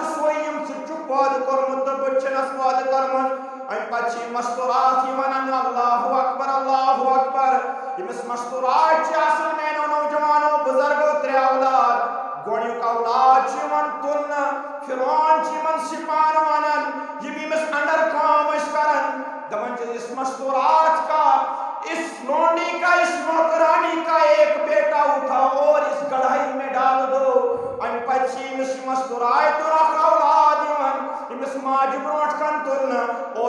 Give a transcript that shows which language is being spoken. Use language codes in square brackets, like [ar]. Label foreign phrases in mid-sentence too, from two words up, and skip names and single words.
[ks] سُے یِم ژٕ چھُکھ پٲدٕ کوٚرمُت تہٕ بہٕ چھُنس پٲدٕ کٔرمٕژ امہِ پتہٕ چھِ یہِ مستوٗرات یِوان اننہٕ اللہ اکبر ییٚمِس مستوٗرات چھِ آسان میانیو نوجوانو بُزرگو ترٛےٚ اولاد گۄڈنیُک اولاد چھُ یِوان تُلنہٕ فرعون چھُ یِمن سپاہن ونان یِم ییٚمِس انڈر کٲم ٲسۍ کران دپان چھِ [ur] اس مستوٗرات کا اس لونڈی کا اس نوکرانی کا ایک بیٹا اٹھاؤ اور اس گڑھائی میں ڈال دو [ks] امہِ پتہٕ چھِ ییٚمِس یہِ مستوٗرات اکھ اولاد یِوان ییٚمِس ماجہِ برونٛٹھ کن تُلنہٕ